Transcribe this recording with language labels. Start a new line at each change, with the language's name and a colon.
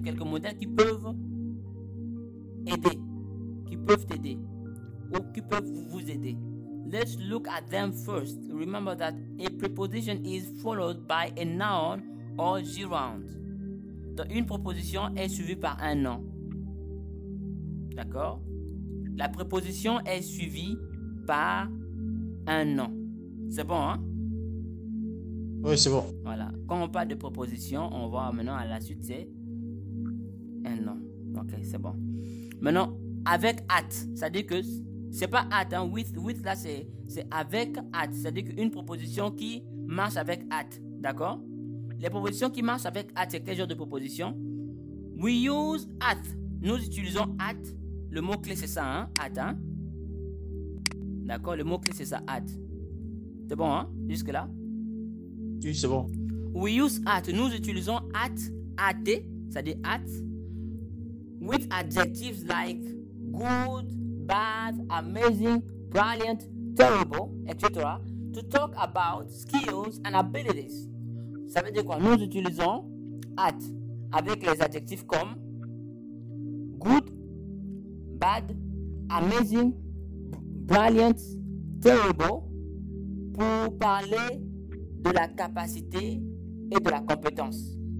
French: Quelques modèles qui peuvent aider. Qui peuvent t'aider. Ou qui peuvent vous aider.
English: Let's look at them first. Remember that a preposition is followed by a noun or gerund.
French: Donc, une proposition est suivie par un nom. D'accord? La préposition est suivie par un nom. C'est bon, hein? Oui, c'est bon. Voilà. Quand on parle de préposition, on va maintenant à la suite, c'est un nom. Ok, c'est bon. Maintenant, avec at, c'est-à-dire que c'est pas at, hein? With là, c'est avec at. C'est-à-dire qu'une proposition qui marche avec at. D'accord? Les propositions qui marchent avec at, c'est quel genre de proposition? We use at. Nous utilisons at. Le mot-clé, c'est ça, hein? At, hein? D'accord? Le mot-clé, c'est ça, at. C'est bon, hein? Jusque-là? Oui, c'est bon.
English: We use at. Nous utilisons at, c'est-à-dire at, with adjectives like good, bad, amazing, brilliant, terrible, etc. to talk about skills and abilities.
French: Ça veut dire quoi? Nous utilisons at avec les adjectifs comme good, bad, amazing, brilliant, terrible pour parler de la capacité et de la compétence.